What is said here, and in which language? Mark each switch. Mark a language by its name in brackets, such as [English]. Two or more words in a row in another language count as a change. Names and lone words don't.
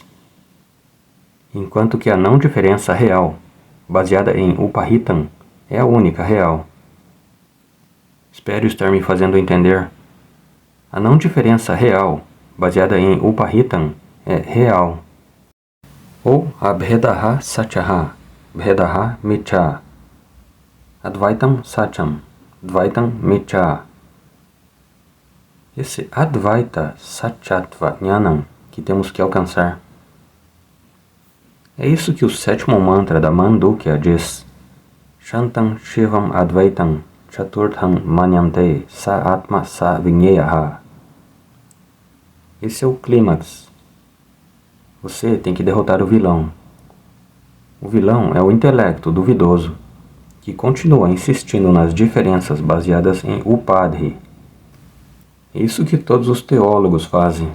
[Portuguese] Enquanto que a não diferença real, baseada em Upahitam, é a única real. Espero estar me fazendo entender. A não diferença real, baseada em Upahitam, é real. [Sanskrit] Ou Abhedaha Satyaha, Bhedaha Micha. Advaitam Satyam, Dvaitam Micha. [Portuguese] Esse [Sanskrit] Advaita Satyatva Jnanam [Portuguese] que temos que alcançar. É isso que o sétimo mantra da Mandukya diz. [Sanskrit] Shantam Shivam Advaitam Chaturtham Manyante Sa Atma Sa Vinyeyaha. [Portuguese] Esse é o clímax. Você tem que derrotar o vilão. O vilão é o intelecto duvidoso, que continua insistindo nas diferenças baseadas em Upadhi. É isso que todos os teólogos fazem.